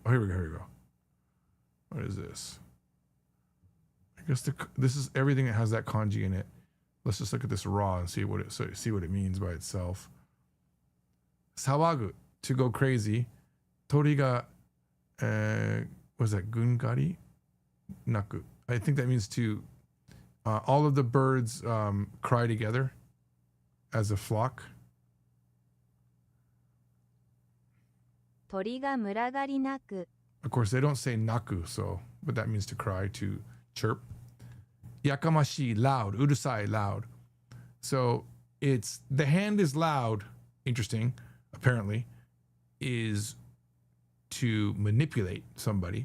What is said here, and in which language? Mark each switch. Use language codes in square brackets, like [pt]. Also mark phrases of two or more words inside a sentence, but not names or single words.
[en] Oh, here we go. What is this? I guess this is everything that has that kanji in it. Let's just look at this raw and see what it means by itself. Sawagu, to go crazy. [ja] Tori ga, [en] was that gungari? Naku. I think that means to, all of the birds cry together as a flock. [ja] 鳥が群がり鳴く [en] Of course, they don't say naku, so, but that means to cry, to chirp. Yakamashi, loud. Urusai, loud. So it's, the hand is loud, interesting, apparently, is to manipulate somebody.